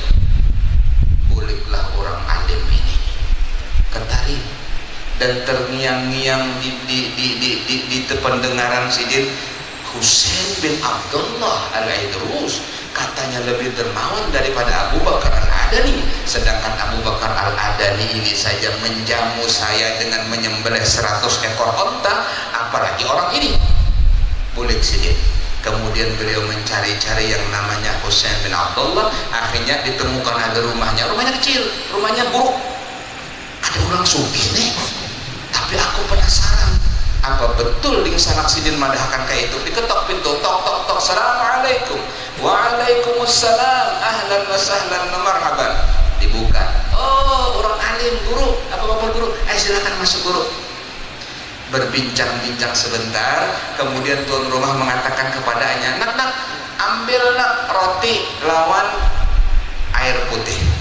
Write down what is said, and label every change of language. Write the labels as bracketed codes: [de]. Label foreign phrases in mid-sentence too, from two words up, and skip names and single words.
[id] Bolehlah orang alim ini ke Tarim dan terngiang-ngiang di pendengaran Sidin, Husain bin Abdullah Al-Idrus katanya lebih dermawan daripada Abu Bakar Al-Adani, sedangkan Abu Bakar Al-Adani ini saja menjamu saya dengan menyembelih 100 ekor onta, apalagi orang ini. Boleh Sidin. Kemudian beliau mencari-cari yang namanya Husain bin Abdullah, akhirnya ditemukan ada rumahnya kecil, rumahnya buruk. Ada orang sugih nih, tapi aku penasaran, apa betul di sana Sidin madahkan kayak itu? Diketok pintu, tok tok tok, assalamualaikum. [ar] وعليكم السلام، أهلا وسهلا ومرحبا. [id] Dibuka, oh orang alim, guru, apa bapak guru? Silakan masuk guru. Berbincang-bincang sebentar, kemudian tuan rumah mengatakan kepadanya, nak, ambil nak roti lawan air putih.